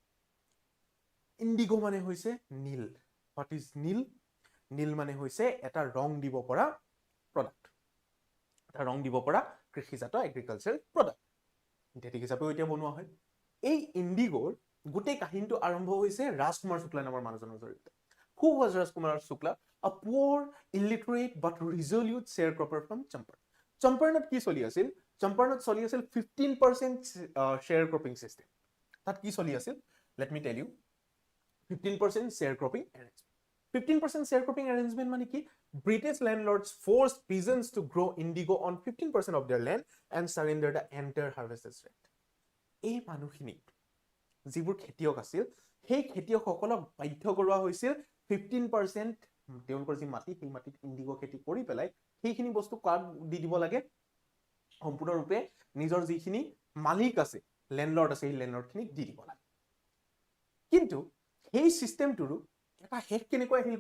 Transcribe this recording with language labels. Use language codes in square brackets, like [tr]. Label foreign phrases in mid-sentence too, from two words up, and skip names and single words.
[as] মানে হৈছে নীল [en] what is [as] নীল মানে হৈছে এটা ৰং দিব পৰা প্ৰডাক্ট এটা ৰং দিব পৰা কৃষিজাত [en] agriculture product [as] সিন্থেটিক হিচাপেও এতিয়া বনোৱা হয় এই ইণ্ডিগোৰ গোটেই কাহিনীটো আৰম্ভ হৈছে ৰাজকুমাৰ শুক্লা নামৰ মানুহজনৰ জৰিয়তে [en] Who was Rajkumar Shukla? A poor, illiterate but resolute sharecropper from Champaran. [as] Champaranat কি চলি আছিল? Champaranat চলি আছিল [en] 15% sharecropping system. [as] তাত কি চলি আছিল? [en] Let me tell you. 15% sharecropping arrangement. 15% sharecropping arrangement [as] মানে কি? [en] British landlords forced peasants to grow indigo on 15% of their land and surrender the entire harvest rate. [as] এই মানুহখিনি যিবোৰ খেতিয়ক আছিল সেই খেতিয়কসকলক বাধ্য কৰোৱা হৈছিল 15% তেওঁলোকৰ যি মাটি সেই মাটিত ইণ্ডিগো খেতি কৰি পেলাই সেইখিনি বস্তু কাক দি দিব লাগে সম্পূৰ্ণৰূপে নিজৰ যিখিনি মালিক আছে লেণ্ডলৰ্ড আছে সেই লেণ্ডলৰ্ডখিনিক দি দিব লাগে কিন্তু সেই সিস্টেমটোৰো এটা হেক কেনেকৈ আহিলগৈ